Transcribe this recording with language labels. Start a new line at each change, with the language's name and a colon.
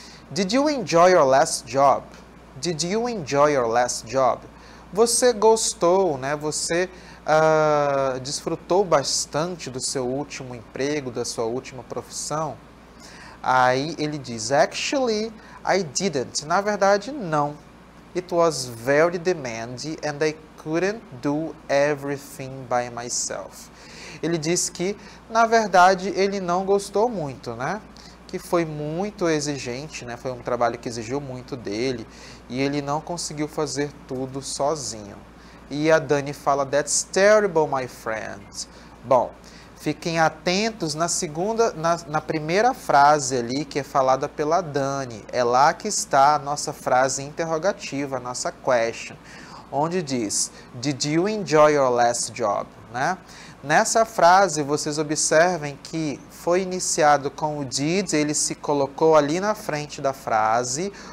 English: Did you enjoy your last job? Did you enjoy your last job?
Portuguese: Você gostou, né? Você desfrutou bastante do seu último emprego, da sua última profissão? Aí ele diz:
English: Actually, I didn't.
Portuguese: Na verdade, não.
English: It was very demanding and I couldn't do everything by myself.
Portuguese: Ele diz que, na verdade, ele não gostou muito, né? Que foi muito exigente, né? Foi um trabalho que exigiu muito dele e ele não conseguiu fazer tudo sozinho. E a Dani fala:
English: That's terrible, my friend.
Portuguese: Bom, fiquem atentos na primeira frase ali que é falada pela Dani. É lá que está a nossa frase interrogativa, a nossa question, onde diz:
English: Did you enjoy your last job?
Portuguese: Né? Nessa frase, vocês observem que foi iniciado com o did, ele se colocou ali na frente da frase.